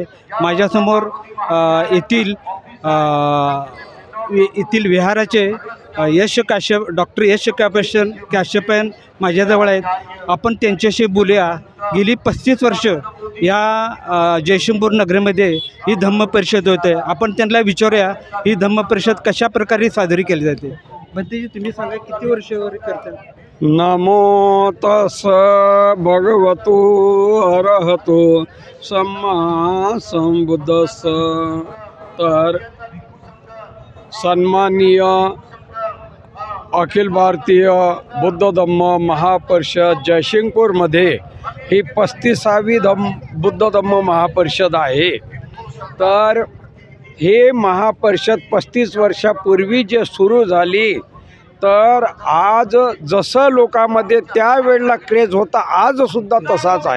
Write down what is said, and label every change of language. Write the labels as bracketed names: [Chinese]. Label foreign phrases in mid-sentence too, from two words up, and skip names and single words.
[Marathi] माझ्यासमोर येथील विहाराचे यश काश्यप डॉक्टर यश काश्यपन माझ्याजवळ आहेत। आपण त्यांच्याशी बोलूया। गेली 35 वर्ष या जयसिंगपूर नगरीमध्ये ही धम्म परिषद होते। आपण त्यांना विचारूया ही धम्म परिषद कशा प्रकारे साजरी केली जाते। म्हणजे तुम्ही सांगा किती वर्ष करता? [Pali] नमो तस् भगवतो अरहतो सम्मा संबुद्धस्स। [Marathi] तर सन्माननीय अखिल भारतीय बुद्ध धम्म महापरिषद जयसिंगपूरमध्ये ही 35वी बुद्ध धम्म महापरिषद आहे। तर हे महापरिषद 35 वर्षापूर्वी जे सुरू झाली, तर आज जसं लोकांमध्ये त्यावेळेला क्रेज होता आजसुद्धा तसाच आहे।